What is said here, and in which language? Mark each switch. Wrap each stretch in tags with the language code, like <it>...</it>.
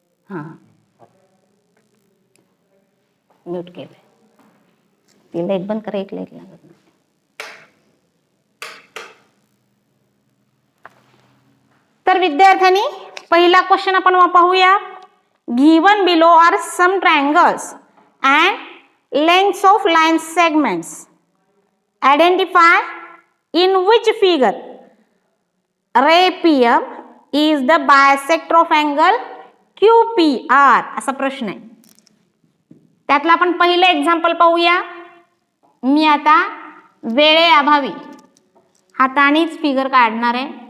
<mr>हां म्यूट केलं. ती लाईट बंद करा, एक लाईट लागत नाही. तर विद्यार्थ्यांनी पहिला क्वेश्चन आपण पाहूया.</mr> <en>Given below are some triangles and lengths of line segments. Identify in which figure ray PM is the bisector of angle QPR</en> <mr>असा प्रश्न आहे. त्यातला आपण पहिले एक्झाम्पल पाहूया. मी आता वेळेअभावी हातानेच फिगर काढणार आहे.</mr>